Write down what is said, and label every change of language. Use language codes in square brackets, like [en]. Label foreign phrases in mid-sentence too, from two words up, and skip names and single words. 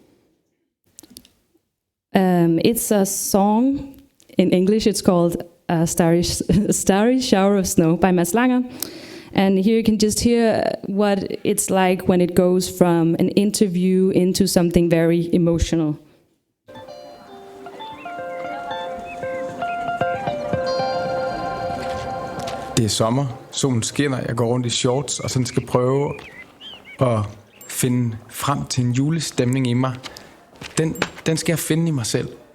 [en] It's a song in English. It's called Starry Shower of Snow by Mads Langer. And here you can just hear what it's like when it goes from an interview into something very emotional. [da] Det er sommer, solen skinner, jeg går rundt i shorts og sådan skal prøve at finde frem til en julestemning i mig. Den skal jeg finde i mig selv.